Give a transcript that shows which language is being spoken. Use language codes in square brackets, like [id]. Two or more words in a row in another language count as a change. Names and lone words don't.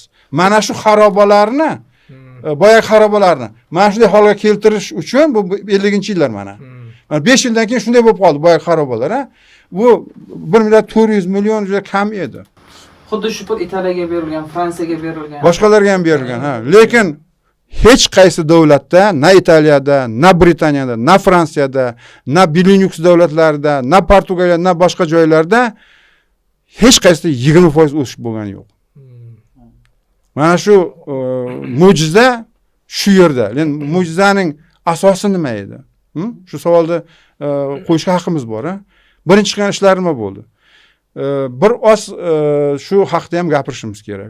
[uz] Mana shu xarobalarni, boya xarobalarni mana shunday holga keltirish uchun bu 50-yillar mana. 5 yildan keyin shunday bo'lib qoldi boya xarobalar, ha. Bu 1 milliard 400 million juda kam edi. Xuddi shu pul Italiyaga berilgan, Fransiyaga berilgan. Boshqalarga ham berilgan, ha. Lekin hech qaysi davlatda, na Italiyada, na Britaniyada, na Fransiyada, na Benelux davlatlarida, na Portugaliyada, na boshqa joylarda hech qaysida 20% o'sish bo'lgani yo'q. Mana shu mo'jiza shu yerda. Lekin mo'jizaning asosi nima edi? Shu savolni qo'yishga haqqimiz bor, ha. Birinchi chiqqan ishlar nima bo'ldi? Bir oz shu haqda ham gapirishimiz kerak.